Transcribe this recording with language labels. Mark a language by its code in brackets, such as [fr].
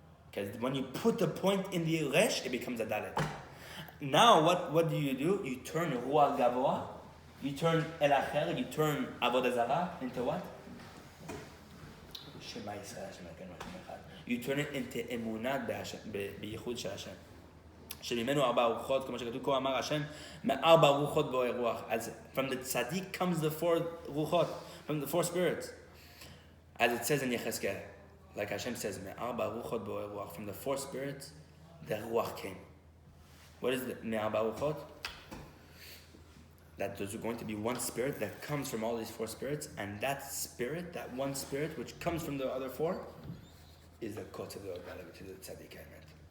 [en] Because when you put the point in the resh, it becomes a Dalet. Now what do? You turn ruach gavoa. You turn el acher, you turn avodah zarah into what? [he] Shema Yisrael, Shema Elokeinu Echad. [en] You turn it into [he] emunah b'yichud shel Hashem. שממנו ארבע רוחות, כמו שכתוב, כה אמר השם, מארבע רוחות בורא רוח. [en] As from the tzaddik comes the four ruchot, from the four spirits. As it says in Yechezkel, like Hashem says, [he] מארבע רוחות בורא רוח. [en] From the four spirits, the ruach came. What is the [he] מארבע רוחות? [en] That there's going to be one spirit that comes from all these four spirits, and that spirit, that one spirit which comes from the other four, is the kotz of the Dalet, which is the tzaddik emet.